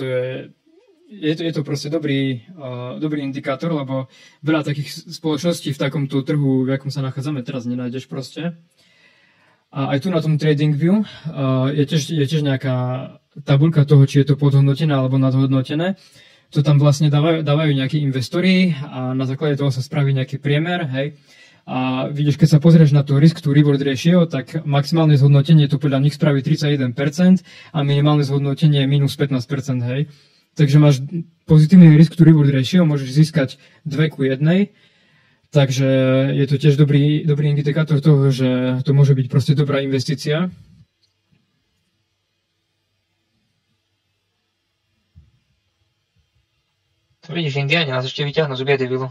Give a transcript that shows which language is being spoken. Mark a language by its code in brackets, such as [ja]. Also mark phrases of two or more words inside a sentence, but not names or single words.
[sk] Je to proste dobrý indikátor, lebo veľa takých spoločností v takomto trhu, v akom sa nachádzame teraz, nenájdeš proste. A aj tu na tom TradingView je tiež nejaká tabuľka toho, či je to podhodnotené alebo nadhodnotené. To tam vlastne dávajú nejakí investori a na základe toho sa spraví nejaký priemer, hej. A vidíš, keď sa pozrieš na to [en] risk to reward ratio, [sk] tak maximálne zhodnotenie to podľa nich spraví 31% a minimálne zhodnotenie je minus 15%, hej. Takže máš pozitívny [en] risk to reward ratio, [sk] môžeš získať 2:1, takže je to tiež dobrý indikátor toho, že to môže byť proste dobrá investícia. To vidíš, Indiáni nás ešte vyťahnú z biedy, Bilo.